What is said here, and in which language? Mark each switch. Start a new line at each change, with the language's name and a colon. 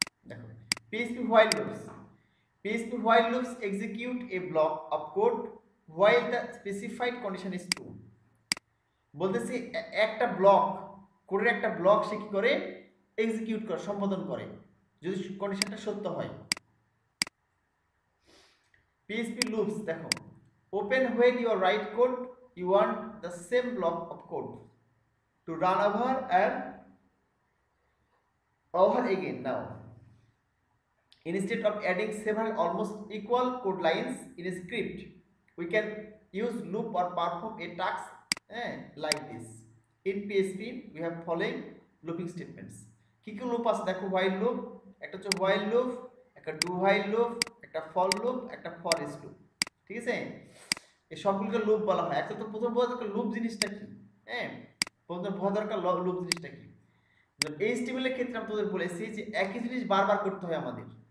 English: দেখো PHP while loops, PHP while loops execute a block of code while the specified condition is true।
Bangla: বলতেছি একটা block, কোডের একটা block সে কি করে, এক্সিকিউট করে, সম্পাদন করে যদি কন্ডিশনটা সত্য হয়।
English: PHP loops দেখো, open when you write code you want the same block of code to run over and over again. Now instead of adding several almost equal code lines in a script, we can use loop or perform a task like this. In PHP we have following looping statements.
Bangla: কি কি loop আছে দেখো, while loop, একটা হচ্ছে while loop, একটা do while loop, একটা for loop, একটা for each loop, ঠিক আছে, এই সবগুলোকে লুপ বলা হয়। একটা তো প্রথম বোঝা দরকার লুপ জিনিসটা কি। হ্যাঁ, প্রথম বোঝা দরকার লুপ জিনিসটা কি। HTML এর ক্ষেত্রে আমি তোদের বলেছি যে একই জিনিস বারবার করতে হয় আমাদের।